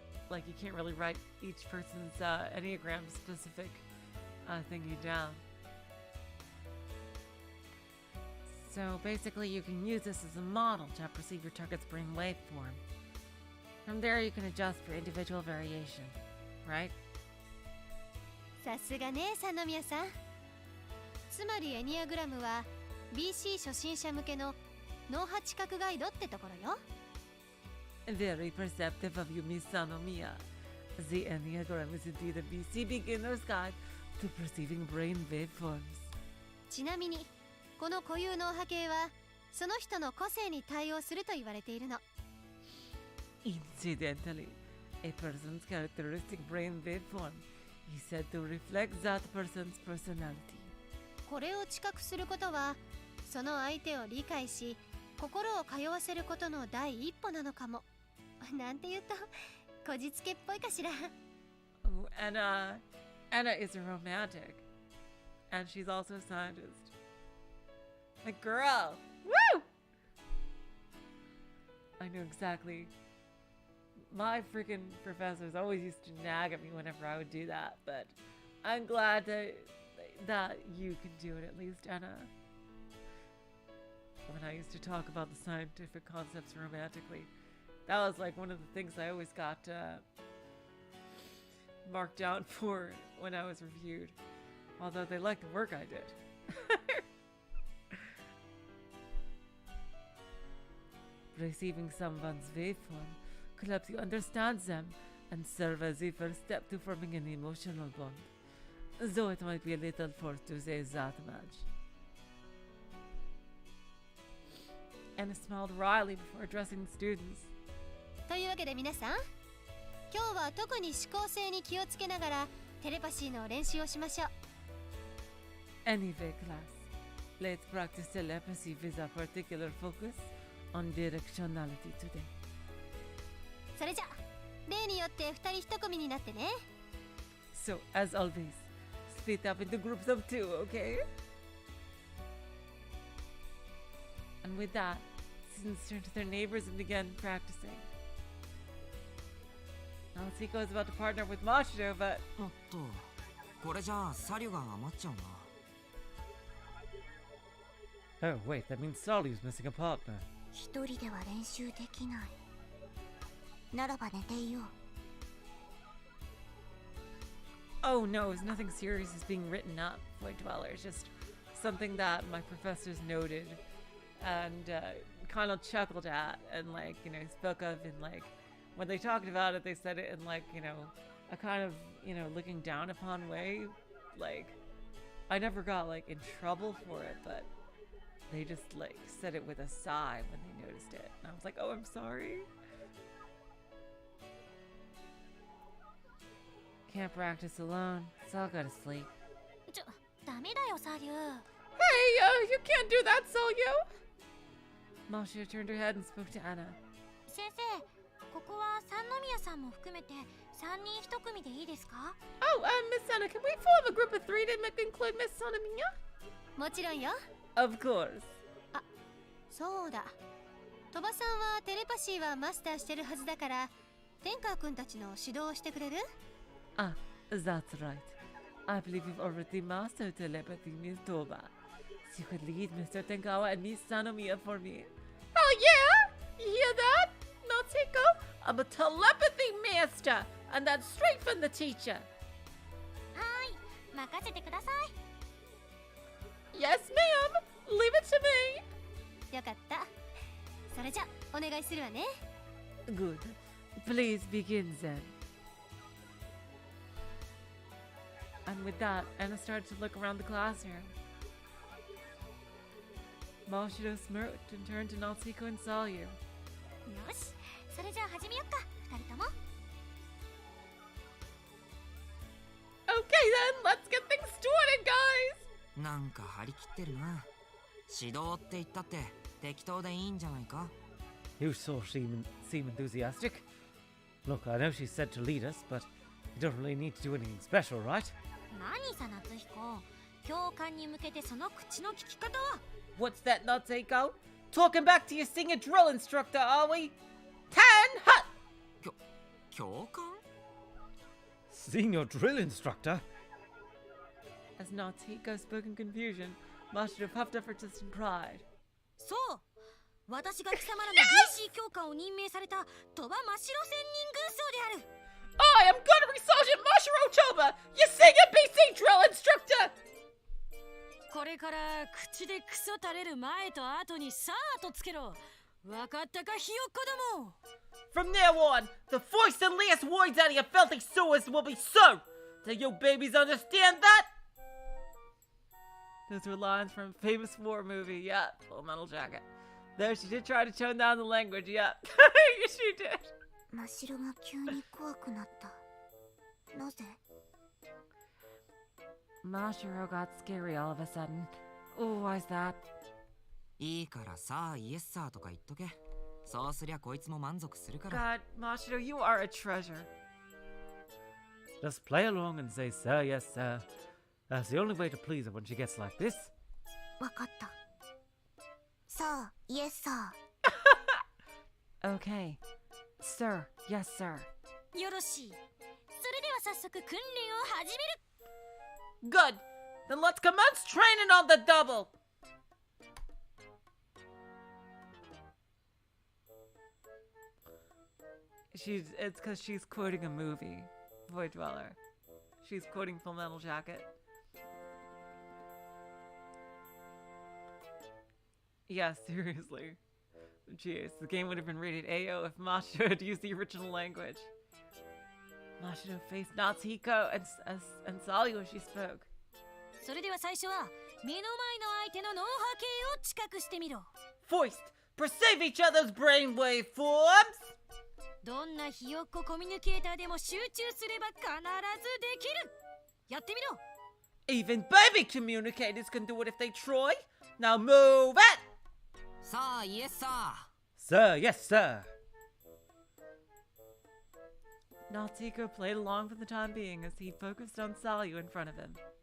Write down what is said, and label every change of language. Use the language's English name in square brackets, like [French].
[English] Like, you can't really write each person's Enneagram-specific thingy down. So basically you can use this as a model to perceive your target's brain waveform. From there you can adjust for individual variation, right? [Japanese] さすがね、三宮さん。つまりエニアグラムは BC 初心者向けの脳波知覚ガイドってところよ。 [English] Very perceptive of you, Miss Sanomiya. The Enneagram is indeed a BC beginner's guide to perceiving brain waveforms. [Japanese] ちなみにこの固有脳波形はその人の個性に対応すると言われているの。 [English] Incidentally, a person's characteristic brain waveform is said to reflect that person's personality. [Japanese] これを知覚することはその相手を理解し心を通わせることの第一歩なのかも。なんて言うとこじつけっぽいかしら。 [English] Oh, Anna is a romantic, and she's also a scientist. Like, girl, woo! I know exactly. My freaking professors always used to nag at me whenever I would do that, but I'm glad that you can do it at least, Anna. When I used to talk about the scientific concepts romantically, that was like one of the things I always got marked down for when I was reviewed. Although they liked the work I did. Receiving someone's waveform could help you understand them and serve as the first step to forming an emotional bond. Though it might be a little forced to say that much. Anna smiled wryly before addressing the students. [Japanese] というわけで皆さん、今日は特に思考性に気をつけながらテレパシーの練習をしましょう。 [English] Anyway, class, let's practice telepathy with a particular focus on directionality today. [Japanese] それじゃ例によって2人1組になってね。 [English] So, as always, split up into groups of 2, okay? And with that, students turned to their neighbors and began practicing. Now Seiko is about to partner with Mashiro, but [Japanese] おっと、これじゃあサリュが余っちゃうな。 [English] oh wait, that means Salyu's missing a partner. [Japanese] 一人では練習できない。ならば寝ていよう。 [English] Oh no, it's nothing serious is being written up, Void Dweller. It's just something that my professors noted and kind of chuckled at and, like, you know, spoke of in, like, when they talked about it, they said it in, like, you know, a kind of, you know, looking down upon way. Like, I never got, like, in trouble for it, but they just, like, said it with a sigh when they noticed it. And I was like, oh, I'm sorry. Can't practice alone, so I'll go to sleep. [Japanese] ダメだよ、サリュー。 [English] Hey, you can't do that, Salyu! Mashiro turned her head and spoke to Anna. [Japanese] 先生、ここは三宮さんも含めて3人1組でいいですか？ [English] Oh, Miss Anna, can we form a group of 3 to include Miss Sanomiya? [Japanese] もちろんよ。 [English] Of course. [Japanese] そうだ。鳥羽さんはテレパシーはマスターしてるはずだから天川くんたちの指導をしてくれる？ [English] Ah, that's right. I believe you've already mastered telepathy, Miss Toba. So you could lead Mr. Tenkawa and Miss Sanomiya for me. Oh yeah? You hear that, Natsuko? I'm a telepathy master, and that's straight from the teacher. [Japanese] はーい、任せてくださ [English] Yes, ma'am. Leave it to me. [Japanese] い。よかった。それじゃお願いするわね。 [English] Good. Please begin then. And with that, Anna started to look around the classroom. Mashiro smirked and turned to Natsuko and Salyu. [Japanese] い。よし、それじゃあ始めよっか、二人とも。 [English] Okay then, let's get things started, guys! [Japanese] なんか張り切ってるな。指導って言ったって適当でいいんじゃないか。 [English] You so seem enthusiastic. Look, I know she said to lead us, but you don't really need to do anything special, right? [Japanese] 何さ、夏彦。教官に向けてその口の聞き方は。 [English] What's that, Natsuko? Talking back to your senior drill instructor, are we? Tan hut! [Japanese] 教官？ [English] Senior drill instructor? As Natsuko spoke in confusion, Mashiro puffed up her distant pride. [Japanese] そう、私が貴様らの BC 教官を任命された鳥羽真白仙人軍曹である。 [English] I am Gunnery Sergeant Mashiro Toba, your senior BC drill instructor! [Japanese] これから口でクソ垂れる前と後にさーとつけろ。わかったか、ひよっこども。 [English] From now on, the first and last words out of your filthy sewers will be so! Do you babies understand that? Those were lines from a famous war movie, yep, Full Metal Jacket. Though she did try to tone down the language, yep. Yes, she did. [Japanese] 真白が急に怖くなった。なぜ？ [English] Mashiro got scary all of a sudden. Oh, why's that? [Japanese] いいからさあ [English] イエスサー [Japanese] とか言っとけ。そうすりゃこいつも満足するから。 [English] God, Mashiro, you are a treasure. Just play along and say, sir, yes, sir. That's the only way to please her when she gets like this. [Japanese] わかった。さあ、 [English] イエスサー。 Okay. Sir, yes, sir. [Japanese] よろしい。それでは早速訓練を始める。 [English] Good. Then let's commence training on the double. It's because she's quoting a movie, Void Dweller. She's quoting Full Metal Jacket. Yeah, seriously. Jeez, the game would have been rated AO if Mashiro had used the original language. Mashiro faced Natsuko and Salyu as she spoke. [Japanese] それでは最初は目の前の相手の脳波形を知覚してみろ。 [English] First, perceive each other's brainwave forms. [Japanese] どんなひよっこコミュニケーターでも集中すれば必ずできる。やってみろ。 [English] Even baby communicators can do it if they try. Now move it. [Japanese] さあ [English] イエスサー。 Sir, yes, sir. Natsuko played along for the time being as he focused on Salyu in front of him.